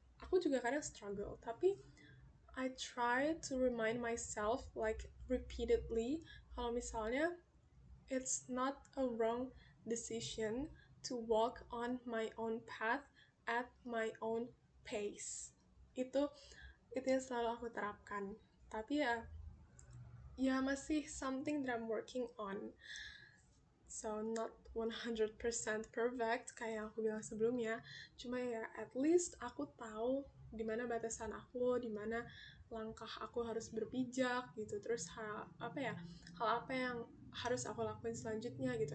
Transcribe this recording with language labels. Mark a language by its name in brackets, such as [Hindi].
[Indonesian] Aku juga kadang [English] struggle, [Indonesian] tapi [English] I try to remind myself like repeatedly [Indonesian] kalau misalnya [English] it's not a wrong decision to walk on my own path at my own pace. [Indonesian] Itu yang selalu aku terapkan. Tapi ya masih [English] something that I'm working on. So not 100% perfect [Indonesian] kayak yang aku bilang sebelumnya. Cuma ya [English] at least [Indonesian] aku tahu di mana batasan aku, di mana langkah aku harus berpijak gitu. Terus hal apa yang harus aku lakuin selanjutnya gitu.